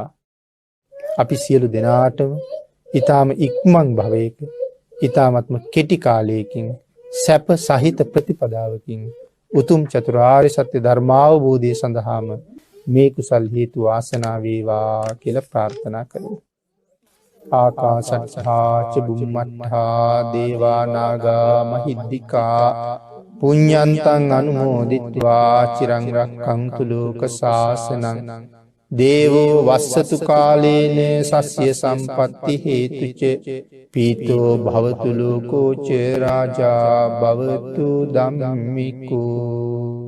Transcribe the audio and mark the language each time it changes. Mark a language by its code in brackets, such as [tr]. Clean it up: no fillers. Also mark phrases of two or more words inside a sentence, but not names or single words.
[si] අපි සියලු දෙනාටම ඊ타ම ඉක්මන් භවයක ඊ타මත්ම කෙටි කාලයකින් සැප සහිත ප්‍රතිපදාවකින් උතුම් චතුරාර්ය සත්‍ය ධර්මාවබෝධය සඳහාම මේ කුසල් හේතු වාසනා වේවා කියලා ප්‍රාර්ථනා කරමු. [pi] ආකාශත්තා ච බුම්මත්තා දේවා නාග මහිද්దికා පුඤ්ඤන්තං අනුමෝදිත්වා චිරං රක්ඛන්තු ලෝක සාසනං දේවෝ වස්සතු කාලේන සස්්‍ය සම්පත්ති හේතුච පීතෝ භවතු ලෝකෝ ච රාජා භවතු ධම්මිකෝ.